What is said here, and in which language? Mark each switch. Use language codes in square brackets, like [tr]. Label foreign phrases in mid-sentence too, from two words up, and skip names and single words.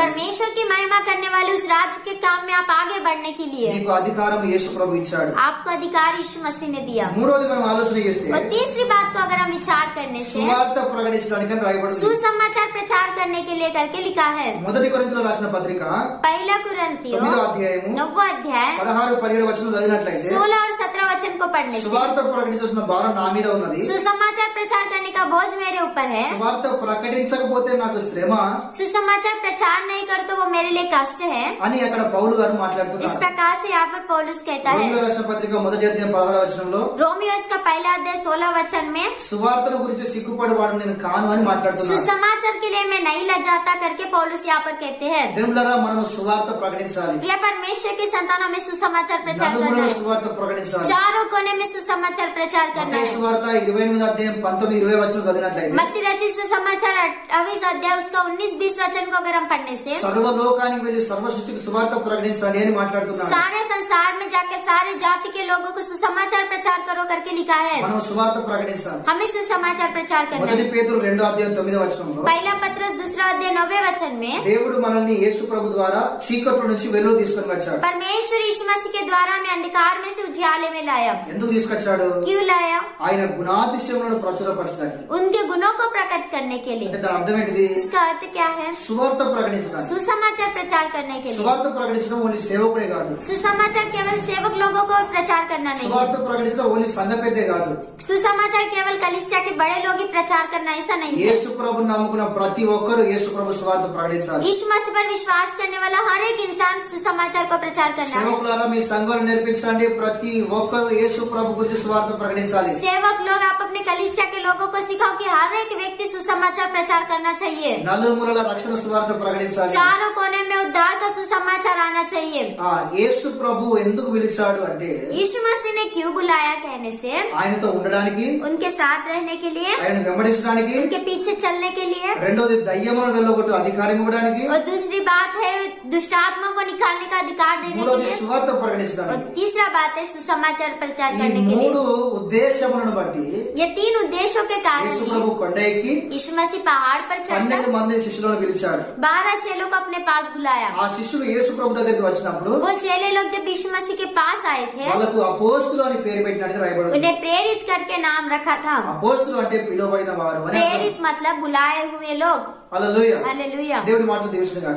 [hi] परमेश्वर की महिमा करने वाले उस राज्य के काम में आप आगे बढ़ने के लिए [te] నీకు అధికారం యేసు ప్రభు ఇచ్చాడు. [hi] आपको अधिकार यीशु मसीह ने दिया। [te] మూడోది మనం ఆలోచన చేస్తే [hi] और तीसरी बात को अगर हम विचार करने से [te] సువార్త ప్రకటించడానికి అని రాయబడింది. [hi] सुसमाचार प्रचार करने के लिए करके लिखा है। [te] మొదటి కొరింథీయులకు రాసిన పత్రిక [hi] पहला कुरिन्थियों [te] 9వ అధ్యాయము [hi] 9वां अध्याय [te] 16-17 వచనం చదివినట్లయితే [hi] 16 और 17 वचन को पढ़ने से [te] సువార్త ప్రకటించాల్సిన భారం నా మీద ఉన్నది, [hi] सुसमाचार प्रचार करने का बोझ मेरे ऊपर है। [te] సువార్త ప్రకటించకపోతే నాకు శ్రమ [hi] सुसमाचार प्रचार नहीं कर तो वो मेरे लिए कष्ट है। [te] అని అక్కడ పౌలు గారు [hi] इस [te] మాట్లాడుతున్నారు. [hi] प्रकार से यहाँ पर पौलुस कहता है, [te] రోమీయులకు రాసిన పత్రిక మొదటి అధ్యాయం 16వ వచనంలో [hi] रोमियो इसका पहला अध्याय 16 वचन में [te] సువార్తల గురించి సిగ్గుపడేవాడు నేను కాను అని మాట్లాడుతున్నాడు. [hi] सुसमाचार के लिए मैं नहीं लजाता करके पौलुस यहाँ पर कहते हैं। [te] దేవులారా మనం సువార్త ప్రకటించాలి, [hi] प्रिय परमेश्वर की संतान, हमें सुसमाचार प्रचार करना [te] నలుమూలల [hi] है, [te] సువార్త ప్రకటించాలి. [hi] चारों कोने में सुसमाचार प्रचार करना [te] మత్తయి [hi] है। [te] సువార్త 28వ అధ్యాయం 19-20 వచనం చదివినట్లయితే [hi] मत्ती रचित सुसमाचार 28 अध्याय उसका 19-20 वचन को अगर हम पढ़ने से [te] సర్వలోకానికి వెళ్లి సర్వ సృష్టికి సువార్త ప్రకటించండి అని మాట్లాడుతున్నాడు. [hi] सारे संसार में जाकर सारे जाति के लोगों को सुसमाचार प्रचार करो करके लिखा है। [te] మనం సువార్త ప్రకటించాలి. [hi] हमें सुसमाचार प्रचार करना [te] మొదటి [hi] है। [te] పేతురు 2వ అధ్యాయం 9వ వచనంలో [hi] पहला पत्रस 2 अध्याय 9वें वचन में [te] దేవుడు మనల్ని యేసు ప్రభు ద్వారా చీకట్ల నుంచి వెలుగు తీసుకొని వచ్చాడు. [hi] परमेश्वर यीशु मसीह के द्वारा हमें अंधकार में से उजियाले में लाया। [te] ఎందుకు తీసుకొచ్చాడు? [hi] क्यों लाया? [te] ఆయన గుణాతిశయములను ప్రచురపరచడానికి. [hi] उनके गुणों को प्रकट करने के लिए। [te] అంటే దాని అర్థం ఏంటిది? [hi] इसका अर्थ क्या है? [te] సువార్త ప్రకటించడానికి. [hi] सुसमाचार प्रचार करने के लिए। [te] సువార్త ప్రకటించడం ఓన్లీ సేవకుడే కాదు, [hi] सुसमाचार केवल सेवक लोगों को प्रचार करना नहीं है। [te] సువార్త ప్రకటించడం ఓన్లీ సంఘ పెద్దే కాదు, [hi] सुसमाचार केवल कलीसिया के बड़े लोग ही प्रचार करना ऐसा नहीं है। [te] యేసు ప్రభు నమ్ముకున్న ప్రతి ఒక్కరు యేసు ప్రభు సువార్త ప్రకటించాలి. [hi] यीशु मसीह पर विश्वास करने वाला हर एक इंसान सुसमाचार को प्रचार करना है। [te] సేవకులారా మీ సంఘాలు నేర్పించండి, ప్రతి ఒక్కరు యేసు ప్రభు గురించి సువార్త ప్రకటించాలి. [hi] सेवक लोग आप अपने कलीसिया के लोगों को सिखाओ कि हर एक व्यक्ति सुसमाचार प्रचार करना चाहिए। [te] నలుమూలల రక్షణ సువార్త ప్రకటించాలి. [hi] चारों कोने में उद्धार का सुसमाचार आना चाहिए। [te] యేసు ప్రభు ఎందుకు పిలిచాడు అంటే [hi] यीशु मसीह ने क्यों बुलाया कहने से [te] ఆయనతో ఉండడానికి, [hi] उनके साथ रहने के लिए, [te] ఆయన వెంబడించడానికి, [hi] उनके पीछे चलने के लिए, [te] రెండోది దయ్యములను వెళ్ళగొట్టు అధికారం ఇవ్వడానికి, [hi] और दूसरी बात है दुष्ट आत्मा को निकालने का अधिकार देने के [te] మూడోది [hi] लिए, [te] సువార్త [hi] और [te] ప్రకటించడానికి. [hi] तीसरा बात है सुसमाचार प्रचार [te] ఈ [hi] करने के लिए। [te] మూడు ఉద్దేశములను బట్టి [hi] ये 3 उद्देश्यों के कारण [te] యేసు [hi] ही [te] ప్రభు కొండ ఎక్కి [hi] यीशु मसीह पहाड़ पर चढ़कर [te] 12 మంది శిష్యులను పిలిచాడు. [hi] 12 चेलों को अपने पास बुलाया। [te] ఆ శిష్యులు యేసు ప్రభు దగ్గరికి వచ్చినప్పుడు [hi] वो चेले लोग जब यीशु मसीह के पास आए थे, [te] వాళ్ళకు అపోస్తులు అని పేరు పెట్టినట్టుగా రాయబడింది. [hi] उन्हें प्रेरित करके नाम रखा था। [te] అపోస్తులు అంటే పిలువబడిన వారు అని అర్థం. [hi] प्रेरित मतलब बुलाए हुए लोग। [te] హల్లెలూయా. [hi] हालेलुया। [te] దేవుడి మాటలు దీవించును గాక.